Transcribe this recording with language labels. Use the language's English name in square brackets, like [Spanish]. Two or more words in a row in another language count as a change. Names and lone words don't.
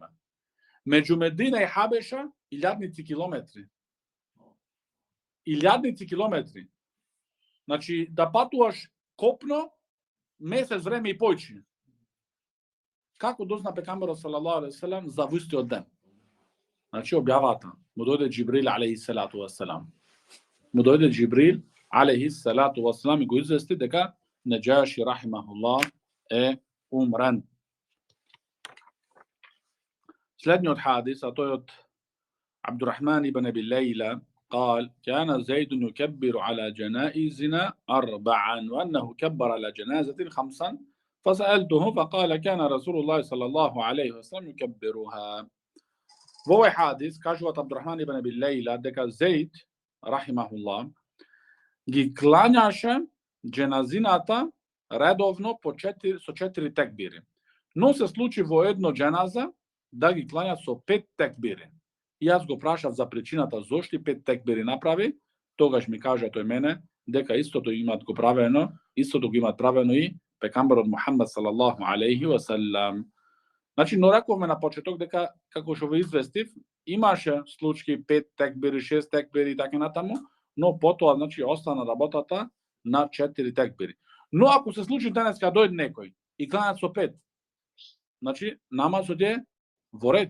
[Macedonian] Меѓу Медина и Хабеша илјадници километри. Значи да патуваш копно месец време и појчи. Како дозна пегамберот [Arabic] صلى الله عليه وسلم [Macedonian] за истиот ден? Значи објавата му дојде Џибрил [Arabic] عليه الصلاة والسلام. [Macedonian] Му дојде Џибрил [Arabic] عليه الصلاة والسلام [Macedonian] и го извести дека Неџаши рахимахуллах е умрен. Следниот хадис, а тој од Абдурахман ибн Аби Лейла, [Arabic] قال كان زيد يكبر على جنائزنا 4 وأنه كبر على جنازة 5 فسألته فقال كان رسول الله صلى الله عليه وسلم يكبرها. [Macedonian] Во حادث кажуваат Абдурахман ибн Аби Лейла дека Зейд рахимахуллах ги клањаше џеназината редовно со 4 текбири. Но се случи во едно џеназа да ги клања со 5 текбири. И јас го прашав за причината зошто 5 текбири направи, тогаш ми кажа тој мене дека истото го имаат правено и пегамберот Мухамед [Arabic] صلى الله عليه وسلم. [Macedonian] Значи, но рековме на почеток дека како што ве известив, имаше случаи 5 текбири, 6 текбири и така натаму, но потоа значи остана работата на 4 текбири. Но ако се случи денеска дојде некој и кланат со 5, значи намазот е во ред.